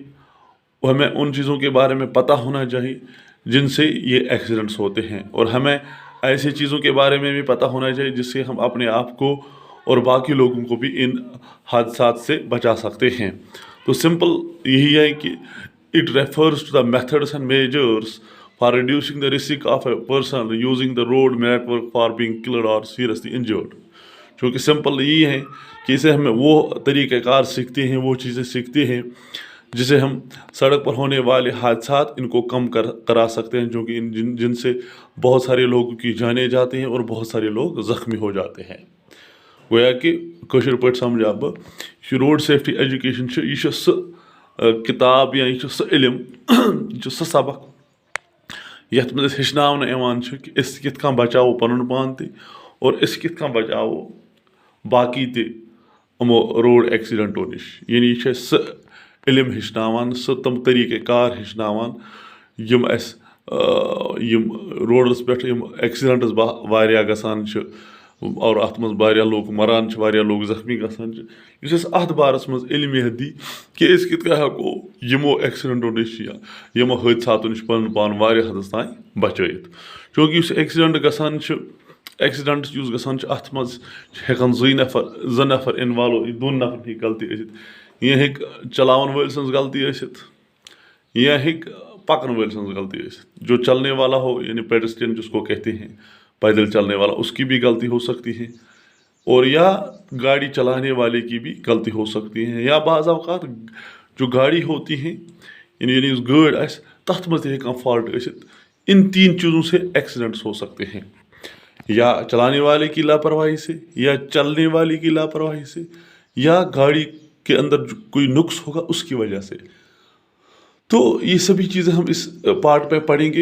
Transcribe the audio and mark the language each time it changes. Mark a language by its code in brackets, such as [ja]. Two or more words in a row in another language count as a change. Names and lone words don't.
[hi] हमें उन चीज़ों के बारे में पता होना चाहिए जिनसे ये एक्सीडेंट्स होते हैं, और हमें ऐसी चीज़ों के बारे में भी पता होना चाहिए जिससे हम अपने आप को और बाकी लोगों को भी इन हादसात से बचा सकते हैं। तो सिंपल यही है कि [en] it refers to the methods and measures for reducing the risk of a person using the road network for being killed or seriously injured। [hi] क्योंकि सिंपल यही है कि इसे हमें वो तरीक़ेकार सीखते हैं, वो चीज़ें सीखते हैं जिसे हम सड़क पर होने वाले हादसात इनको कम करा सकते हैं, जो कि जिनसे बहुत सारे लोगों की जानें जाती हैं और बहुत सारे लोग ज़ख्मी हो जाते हैं। [ks] गोया कि कशर पे समझा बह [en] road safety education [ks] यह किताब या यह इल्म यह सबक यथ मज हेचन कि अस कित बचाओ पन पान ते और अस कित बचाओ बाकी ते यमो रोड एक्सीडेंटों नश। यानी यह स इल्म हेचन तम तरीक़े कार हेचन यम अस यम रोडस पे एक्सीडेंट्स वारिया गसान और अत मज वारिया लोग मरान, वारिया लोग जख्मी गसान। इस अत बारस मज इल्म दी कि अस कित हेको यमो एक्सीडेंटों नश या यमो हादसातों नश पन पान वारिया हदस तान बचत। क्योंकि एक्सीडेंट गसान एक्सीडेंट गसान अत मज हेकन 2 नफर इन्वॉल्व, 2 नफर ही गलती आसित। यह हेक चलावन वाल सन्ज गलती आसित, यह हेक पकन वाल सन्ज गलती आसित। [hi] जो चलने वाला हो यानी पेडेस्ट्रियन जिसको कहते हैं, पैदल चलने वाला, उसकी भी गलती हो सकती है, और या गाड़ी चलाने वाले की भी गलती हो सकती है, या बाज़ औक़ात जो गाड़ी होती है यानी उस गाड़ [ks] आस तथ मज हेकान फॉल्ट आसित। [hi] इन 3 चीज़ों से एक्सीडेंट्स हो सकते हैं, या चलाने वाले की लापरवाही से, या चलने वाले की लापरवाही से, या गाड़ी के अंदर कोई नुक्स होगा उसकी वजह से। तो ये सभी चीज़ें हम इस पार्ट पे पढ़ेंगे।